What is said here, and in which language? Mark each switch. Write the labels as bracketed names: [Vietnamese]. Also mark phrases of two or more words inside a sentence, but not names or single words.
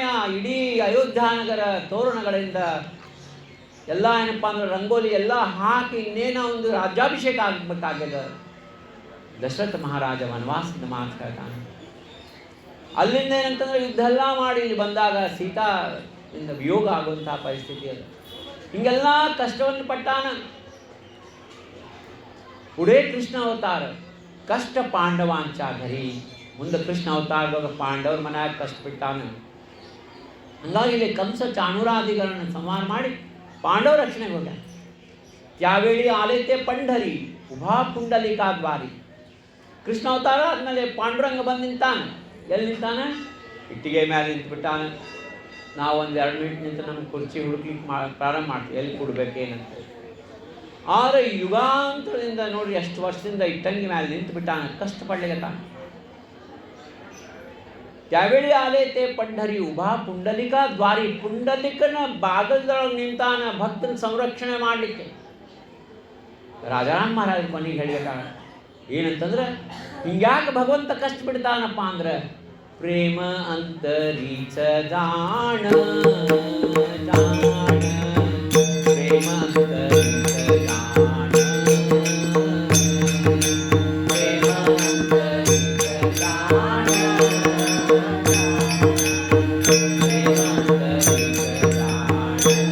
[Kannada] ಇಡೀ ಅಯೋಧ್ಯಾನಗರ ತೋರಣಗಳಿಂದ ಎಲ್ಲ ಏನಪ್ಪ ಅಂದ್ರೆ ರಂಗೋಲಿ ಎಲ್ಲ ಹಾಕಿ ಇನ್ನೇನೋ ಒಂದು ರಾಜ್ಯಾಭಿಷೇಕ ಆಗಬೇಕಾಗ್ಯದ. ದಶರಥ ಮಹಾರಾಜ ವನವಾಸದ ಮಾತು ಹೇಳ್ತಾನೆ. ಅಲ್ಲಿಂದ ಏನಂತಂದ್ರೆ ಯುದ್ಧ ಎಲ್ಲ ಮಾಡಿ ಇಲ್ಲಿ ಬಂದಾಗ ಸೀತಾದಿಂದ ವಿಯೋಗ ಆಗುವಂಥ ಪರಿಸ್ಥಿತಿ ಅದು. ಹಿಂಗೆಲ್ಲ ಕಷ್ಟವನ್ನು ಪಟ್ಟಾನ. [Marathi] पुढे कृष्ण अवतार कष्ट पांडवांच्या घरी. [Kannada] ಮುಂದೆ ಕೃಷ್ಣ ಅವತಾರದಾಗ ಪಾಂಡವರ ಮನ್ಯಾಗ ಕಷ್ಟ ಬಿಟ್ಟಾನ. ಹಂಗಾಗಿ ಇಲ್ಲಿ ಕಂಸ ಚಾಣೂರಾದಿಗಳನ್ನು ಸಂಹಾರ ಮಾಡಿ ಪಾಂಡವ ರಕ್ಷಣೆಗೆ ಹೋಗ್ಯಾನ. [Marathi] त्यावेळी आले ते पंढरी उभा पुंडलिकाद्वारी. [Kannada] ಕೃಷ್ಣ ಅವತಾರ ಆದ್ಮೇಲೆ ಪಾಂಡುರಂಗ ಬಂದು ನಿಂತಾನ. ಎಲ್ಲಿ ನಿಂತಾನ? ಇಟ್ಟಿಗೆ ಮೇಲೆ ನಿಂತುಬಿಟ್ಟಾನ. ನಾವು ಒಂದು 2 ಮಿನಿಟ್ ನಿಂತು ನಮ್ಗೆ ಕುರ್ಚಿ ಹುಡುಕ್ಲಿಕ್ಕೆ ಪ್ರಾರಂಭ ಮಾಡ್ತೀವಿ, ಎಲ್ಲಿ ಕೊಡ್ಬೇಕೇನಂತ. ಆದರೆ ಯುಗಾಂತರದಿಂದ ನೋಡ್ರಿ ಎಷ್ಟು ವರ್ಷದಿಂದ ಇಟ್ಟಂಗಿ ಮೇಲೆ ನಿಂತು ಬಿಟ್ಟಾನ, ಕಷ್ಟಪಡ್ಲಿಗತ್ತಾನ. [Marathi] त्यावेळी आले ते पंढरी उभा पुंडलिका द्वारी. [Kannada] ಪುಂಡಲಿಕನ ಬಾಗಲದೊಳಗೆ ನಿಂತಾನ ಭಕ್ತನ ಸಂರಕ್ಷಣೆ ಮಾಡಲಿಕ್ಕೆ. ರಾಜಾರಾಮ್ ಮಹಾರಾಜ ಕೊನೆಗೆ ಹೇಳಿಗತ್ತಾನ, ಏನಂತಂದ್ರೆ ಹಿಂಗ್ಯಾಕೆ ಭಗವಂತ ಕಷ್ಟ ಬಿಡ್ತಾನಪ್ಪ ಅಂದ್ರೆ ಪ್ರೇಮ ಅಂತರೀಕ್ಷ ಜಾಣ ಜಾಣ ಪ್ರೇಮ ಅಂತರೀಕ್ಷ ಜಾಣ ಪ್ರೇಮ ಅಂತರೀಕ್ಷ ಜಾಣ ಪ್ರೇಮ ಅಂತರೀಕ್ಷ ಜಾಣ